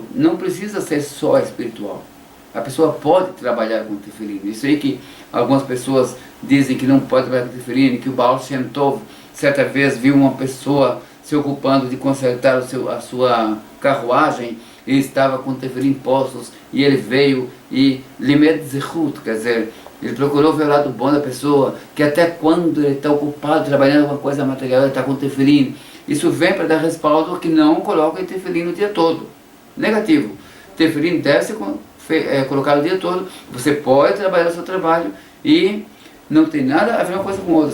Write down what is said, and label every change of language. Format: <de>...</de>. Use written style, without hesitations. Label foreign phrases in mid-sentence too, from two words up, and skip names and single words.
<pt>Não precisa ser só espiritual. A pessoa pode trabalhar com tefilim. Isso aí que algumas pessoas dizem que não pode trabalhar com tefilim, que o Baal Shem Tov certa vez viu uma pessoa se ocupando de consertar a sua carruagem e estava com tefilim postos, e ele veio e</pt> <he>לימד זכות,</he> <pt>quer dizer, ele procurou ver o lado bom da pessoa, que até quando ele está ocupado trabalhando com coisa material, ele está com tefilim. Isso vem para dar respaldo que não coloca tefilim o dia todo. Negativo. Tefilim deve ser colocado o dia todo. Você pode trabalhar o seu trabalho e não tem nada a ver uma coisa com outra.</pt>